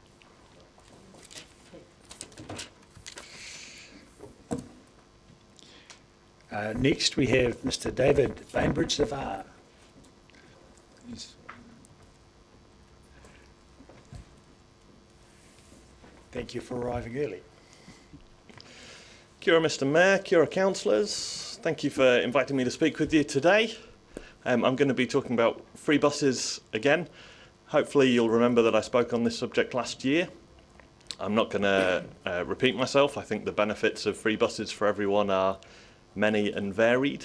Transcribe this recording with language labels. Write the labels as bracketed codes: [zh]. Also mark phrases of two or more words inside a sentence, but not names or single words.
[en] Next, we have Mr. David Bainbridge-Zavar. Thank you for arriving early. [mi] Kia ora, [en] Mr. Mayor, [mi] kia ora, [en] councillors. Thank you for inviting me to speak with you today. I'm going to be talking about free buses again. Hopefully you'll remember that I spoke on this subject last year. I'm not going to repeat myself. I think the benefits of free buses for everyone are many and varied.